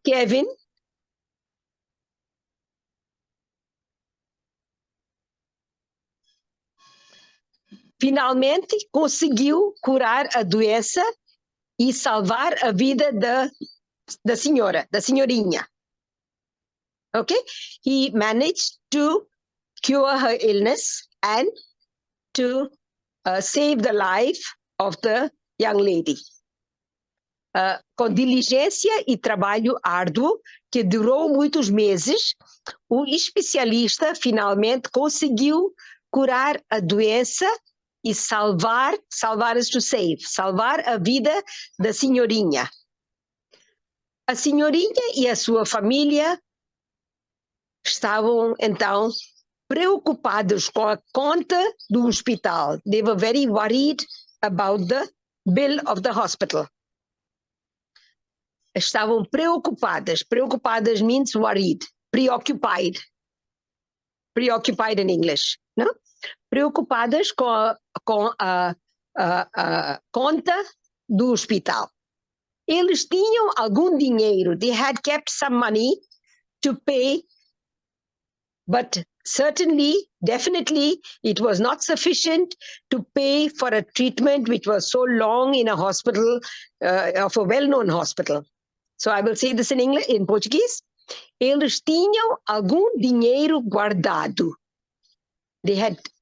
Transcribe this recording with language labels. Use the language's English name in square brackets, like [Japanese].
[Portuguese] Kevin finalmente conseguiu curar a doença e salvar a vida da senhorinha. [English] Okay? He managed to cure her illness and to save the life of the young lady. [Portuguese] Com diligência e trabalho árduo, que durou muitos meses, o especialista finalmente conseguiu curar a doença e salvar [English] is to save, [Portuguese] salvar a vida da senhorinha. A senhorinha e a sua família estavam, então, preocupados com a conta do hospital. [English] They were very worried about the bill of the hospital. [Portuguese] Estavam preocupadas. Preocupadas [English] means worried. Preoccupied. Preoccupied in English. [Portuguese] No? Preocupadas com a conta do hospital. Eles tinham algum dinheiro. [English] They had kept some money to pay, but certainly, definitely, it was not sufficient to pay for a treatment which was so long in a hospital, of a well-known hospital. So I will say this in English, in Portuguese. [Portuguese] Eles tinham algum dinheiro guardado. [English] They had